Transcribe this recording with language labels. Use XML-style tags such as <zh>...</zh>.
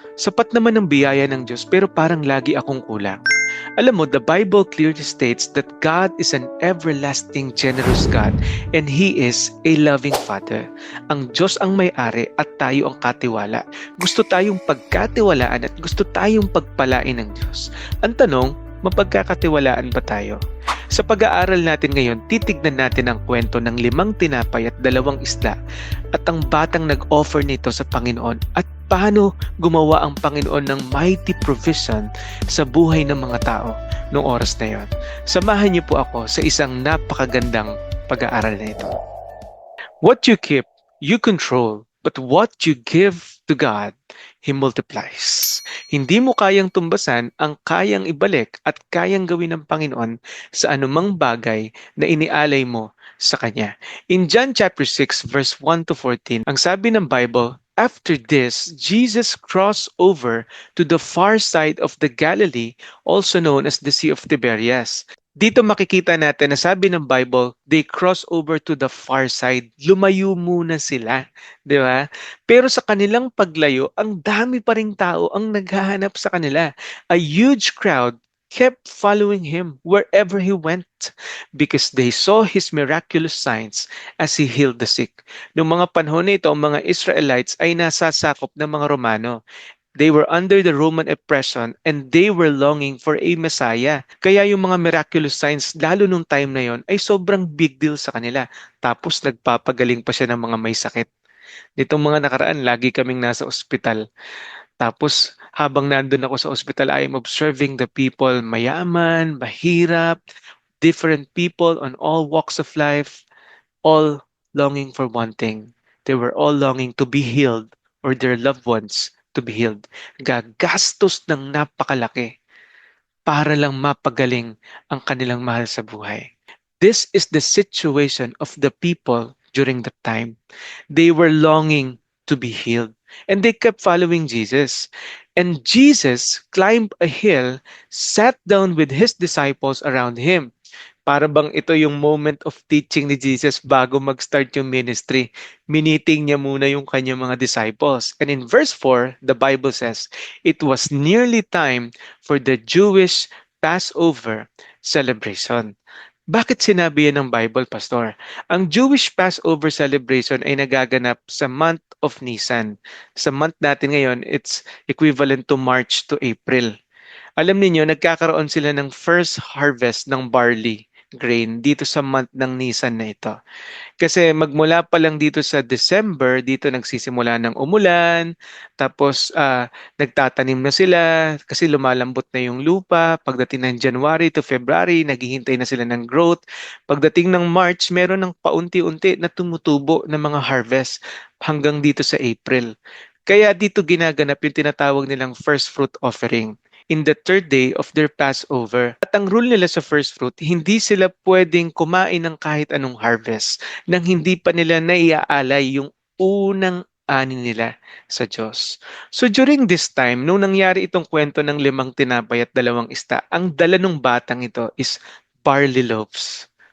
<tl>Sapat naman ang biyaya ng Diyos pero parang lagi akong kulang. Alam mo,</tl> <en>the Bible clearly states that God is an everlasting generous God and He is a loving Father.</en> <tl>Ang Diyos ang may-ari at tayo ang katiwala. Gusto tayong pagkatiwalaan at gusto tayong pagpalain ng Diyos. Ang tanong, mapagkakatiwalaan ba tayo? Sa pag-aaral natin ngayon, titignan natin ang kwento ng 5 tinapay at 2 isda at ang batang nag-offer nito sa Panginoon at paano gumawa ang Panginoon ng mighty provision sa buhay ng mga tao noong oras na yon. Samahan niyo po ako sa isang napakagandang pag-aaral na ito.</tl> <en>What you keep, you control, but what you give to God, He multiplies.</en> <tl>Hindi mo kayang tumbasan ang kayang ibalik at kayang gawin ng Panginoon sa anumang bagay na inialay mo sa Kanya.</tl> <en>In John chapter 6 verse 1 to 14,</en> <tl>ang sabi ng Bible,</tl> <en>after this, Jesus crossed over to the far side of the Galilee, also known as the Sea of Tiberias.</en> <tl>Dito makikita natin na sabi ng Bible,</tl> <en>they cross over to the far side.</en> <tl>Lumayo muna sila, di ba? Pero sa kanilang paglayo, ang dami pa ring tao ang naghahanap sa kanila.</tl> <en>A huge crowd kept following him wherever he went because they saw his miraculous signs as he healed the sick.</en> <tl>Noong mga panahon na ito, ang mga Israelites ay nasasakop ng mga Romano.</tl> <en>They were under the Roman oppression and they were longing for a Messiah.</en> <tl>Kaya yung mga miraculous signs, lalo nung time na yon, ay sobrang big deal sa kanila. Tapos nagpapagaling pa siya ng mga may sakit. Nitong mga nakaraan, lagi kaming nasa ospital. Tapos habang nandun ako sa ospital,</tl> <en>I am observing the people,</en> <tl>mayaman, mahirap,</tl> <en>different people on all walks of life, all longing for one thing. They were all longing to be healed or their loved ones to be healed.</en> <tl>Gagastos ng napakalaki para lang mapagaling ang kanilang mahal sa buhay.</tl> <en>This is the situation of the people during that time. They were longing to be healed. And they kept following Jesus. And Jesus climbed a hill, sat down with his disciples around him.</en> <tl>Para bang ito yung moment of teaching ni Jesus bago mag-start yung ministry. Miniting niya muna yung kanyang mga disciples.</tl> <en>And in verse 4, the Bible says, it was nearly time for the Jewish Passover celebration.</en> <tl>Bakit sinabi yan ng Bible, Pastor? Ang Jewish Passover celebration ay nagaganap sa month of Nisan. Sa month natin ngayon,</tl> <en>it's equivalent to March to April.</en> <tl>Alam niyo nagkakaroon sila ng first harvest ng barley grain dito sa month ng Nisan na ito. Kasi magmula pa lang dito sa December, dito nagsisimula ng umulan, tapos nagtatanim na sila kasi lumalambot na yung lupa. Pagdating ng January to February, naghihintay na sila ng growth. Pagdating ng March, meron ng paunti-unti na tumutubo ng mga harvest hanggang dito sa April. Kaya dito ginaganap yung tinatawag nilang</tl> <en>first fruit offering in the third day of their Passover.</en> <tl>At ang rule nila sa first fruit, hindi sila pwedeng kumain ng kahit anong harvest nang hindi pa nila naiaalay yung unang ani nila sa Diyos.</tl> <en>So during this time,</en> <tl>nung nangyari itong kwento ng 5 tinapay at 2 isda, ang dala ng batang ito is barley loaves.</tl>